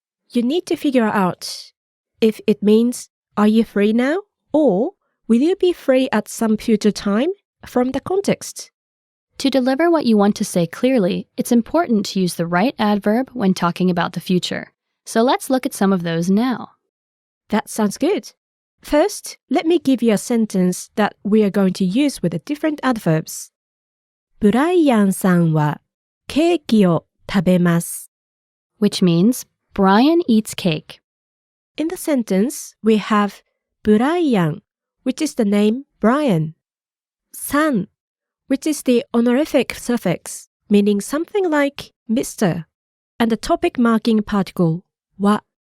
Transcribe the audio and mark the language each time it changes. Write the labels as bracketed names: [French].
[English] You need to figure out if it means are you free now or will you be free at some future time from the context. To deliver what you want to say clearly, it's important to use the right adverb when talking about the future. So let's look at some of those now. That sounds good. First, let me give you a sentence that we are going to use with the different adverbs. [Japanese] ブライアンさんはケーキを食べます. [English] Which means, Brian eats cake. In the sentence, we have ブライアン, which is the name Brian. さん, which is the honorific suffix, meaning something like Mr. And the topic marking particle, は.